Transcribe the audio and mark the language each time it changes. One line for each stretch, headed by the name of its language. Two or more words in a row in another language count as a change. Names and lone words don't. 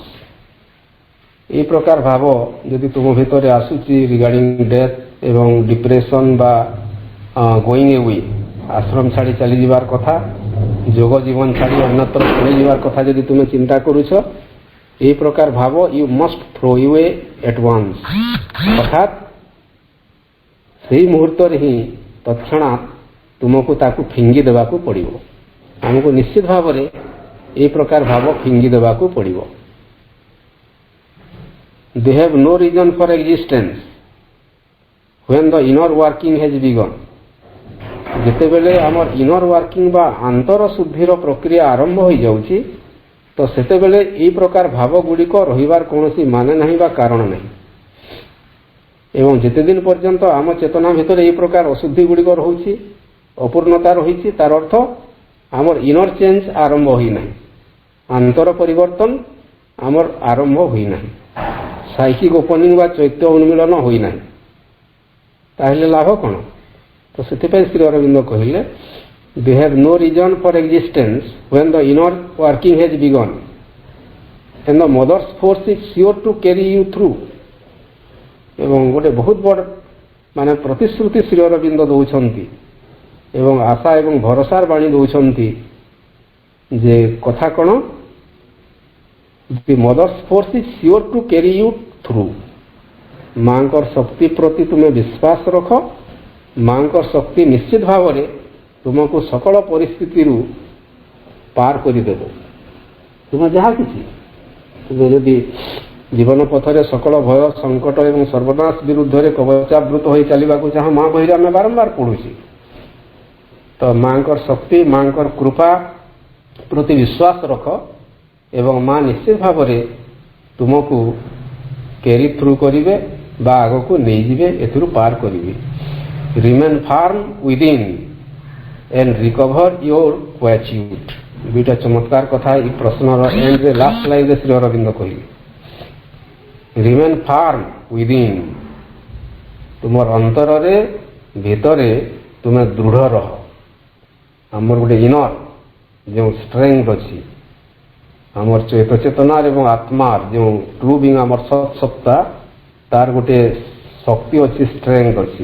Odia: এই ପ୍ରକାର ଭାବ ଯଦି ତୁମ ଭିତରେ ଆସୁଛି
English: regarding death
Odia: ଏବଂ ଡିପ୍ରେସନ ବା
English: going away,
Odia: ଆଶ୍ରମ ଛାଡ଼ି ଚାଲିଯିବାର କଥା, ଯୋଗ ଜୀବନ ଛାଡ଼ି ଅନ୍ୟତ୍ର ପଳେଇଯିବାର କଥା ଯଦି ତୁମେ ଚିନ୍ତା କରୁଛ, এই ପ୍ରକାର ଭାବ
English: you must throw away at once,
Odia: ଅର୍ଥାତ୍ ସେହି ମୁହୂର୍ତ୍ତରେ ହିଁ ତତ୍କ୍ଷଣାତ୍ ତୁମକୁ ତାକୁ ଫିଙ୍ଗି ଦେବାକୁ ପଡ଼ିବ। ଆମକୁ ନିଶ୍ଚିତ ଭାବରେ এই ପ୍ରକାର ଭାବ ଫିଙ୍ଗି ଦେବାକୁ ପଡ଼ିବ।
English: They have no reason for existence when the inner working has begun।
Odia: ଯେତେବେଳେ ଆମର
English: inner working
Odia: ବା ଆନ୍ତର ଶୁଦ୍ଧିର ପ୍ରକ୍ରିୟା ଆରମ୍ଭ ହୋଇଯାଉଛି ତ ସେତେବେଳେ ଏହି ପ୍ରକାର ଭାବ ଗୁଡ଼ିକ ରହିବାର କୌଣସି ମାନେ ନାହିଁ ବା କାରଣ ନାହିଁ। ଏବଂ ଯେତେଦିନ ପର୍ଯ୍ୟନ୍ତ ଆମ ଚେତନା ଭିତରେ ଏହି ପ୍ରକାର ଅଶୁଦ୍ଧି ଗୁଡ଼ିକ ରହୁଛି, ଅପୂର୍ଣ୍ଣତା ରହିଛି, ତାର ଅର୍ଥ ଆମର
English: inner change
Odia: ଆରମ୍ଭ ହୋଇନାହିଁ, ଆନ୍ତର ପରିବର୍ତ୍ତନ ଆମର ଆରମ୍ଭ ହୋଇନାହିଁ,
English: psychic opening
Odia: ବା ଚୈତ୍ୟ ଉନ୍ମିଳନ ହୋଇନାହିଁ। ତାହେଲେ ଲାଭ କ'ଣ? ତ ସେଥିପାଇଁ ଶ୍ରୀ ଅରବିନ୍ଦ କହିଲେ
English: they have no reason for existence when the inner working has begun and the mother's force is sure to carry you through।
Odia: ଏବଂ ଗୋଟେ ବହୁତ ବଡ଼ ମାନେ ପ୍ରତିଶ୍ରୁତି ଶ୍ରୀ ଅରବିନ୍ଦ ଦେଉଛନ୍ତି ଏବଂ ଆଶା ଏବଂ ଭରସାର ବାଣୀ ଦେଉଛନ୍ତି ଯେ କଥା କ'ଣ,
English: the mother's force is sure to carry you through।
Odia: ମାଙ୍କର ଶକ୍ତି ପ୍ରତି ତୁମେ ବିଶ୍ୱାସ ରଖ, ମାଙ୍କର ଶକ୍ତି ନିଶ୍ଚିତ ଭାବରେ ତୁମକୁ ସକଳ ପରିସ୍ଥିତିରୁ ପାର କରିଦେବ। ତୁମେ ଯାହା କିଛି ତୁମେ ଯଦି ଜୀବନ ପଥରେ ସକଳ ଭୟ ସଙ୍କଟ ଏବଂ ସର୍ବନାଶ ବିରୁଦ୍ଧରେ କବଚାବୃତ ହୋଇ ଚାଲିବାକୁ ଚାହଁ, ମା ବହିରେ ଆମେ ବାରମ୍ବାର ପଢ଼ୁଛି, ତ ମାଙ୍କର ଶକ୍ତି ମାଙ୍କର କୃପା ପ୍ରତି ବିଶ୍ୱାସ ରଖ ଏବଂ ମା ନିଶ୍ଚିତ ଭାବରେ ତୁମକୁ
English: carry through
Odia: କରିବେ ବା ଆଗକୁ ନେଇଯିବେ, ଏଥିରୁ ପାର କରିବେ।
English: remain firm within and recover your quietude।
Odia: ଦୁଇଟା ଚମତ୍କାର କଥା ଏହି ପ୍ରଶ୍ନର ଏଣ୍ଡରେ
English: last line
Odia: ଶ୍ରୀ ଅରବିନ୍ଦ କହିଲେ
English: remain firm within,
Odia: ତୁମର ଅନ୍ତରରେ ଭିତରେ ତୁମେ ଦୃଢ଼ ରହ। ଆମର ଗୋଟେ ଇନର ଯେଉଁ ଷ୍ଟ୍ରେଙ୍ଗଥ ଅଛି, ଆମର ଚେତନାର ଏବଂ ଆତ୍ମାର ଯେଉଁ
English: true being
Odia: ଆମର ସତ୍ତା, ତାର ଗୋଟେ ଶକ୍ତି ଅଛି, ଷ୍ଟ୍ରେଙ୍ଗଥ ଅଛି।